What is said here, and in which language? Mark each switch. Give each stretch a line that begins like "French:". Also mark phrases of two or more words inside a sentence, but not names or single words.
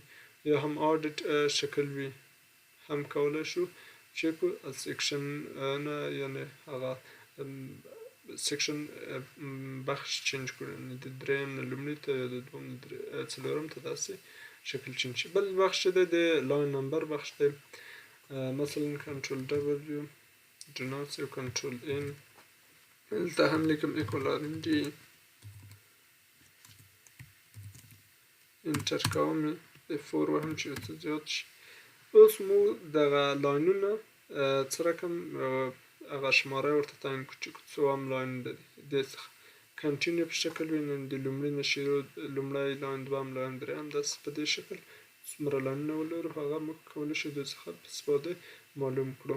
Pashto: یا هم آډیټ شکل وي هم کولی شو چې په سیکشن نه یعنې هغه سیکشن بخش چینج کړو یعنې د دریم نه لومړي ته یا د دوم نه څلورم ته داسې شکل چینج شي. بل بخش چې دی د لاین نمبر بخش دی مثلا کنټرول W
English: do not save
Pashto: کنټرول N دلته هم لیکم
English: equal RND
Pashto: انټر کوم F4 وهم چې ورته زیات شي. اوس مو دغه لاینونه څه رقم هغه شماره ورته تعیین کړو چې څو هم لاین د دې څخه کنټینیو په شکل وي نو د لومړي نه شروع لومړی لاین دوهم لاین درېیم داسې په دې شکل څومره لاینونه ولرو هغه موږ کولی شو د څخه په استفاده معلوم کړو.